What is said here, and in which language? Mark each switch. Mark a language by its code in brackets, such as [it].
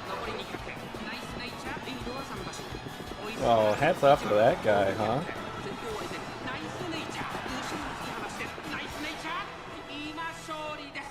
[ja] 残り200、ナイスネイチャー、リードは3馬身。 [en] Oh, hats off to that guy, huh? [ja] 先頭は依然ナイスネイチャー、後ろに突き放してナイスネイチャー、今勝利です。